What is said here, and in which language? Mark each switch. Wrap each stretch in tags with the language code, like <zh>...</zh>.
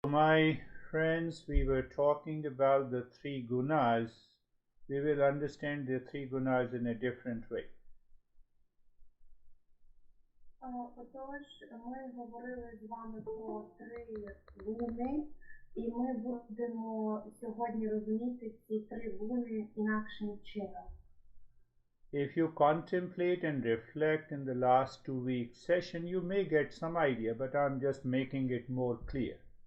<en>My friends, we were talking about the three gunas. We will understand the three gunas in a different way.</en> <uk>Отож, ми говорили з вами про три гуни, і ми будемо сьогодні розуміти ці три гуни інакшим чином.</uk> <en>If you contemplate and reflect in the last 2 week session, you may get some idea, but I'm just making it more clear.</en>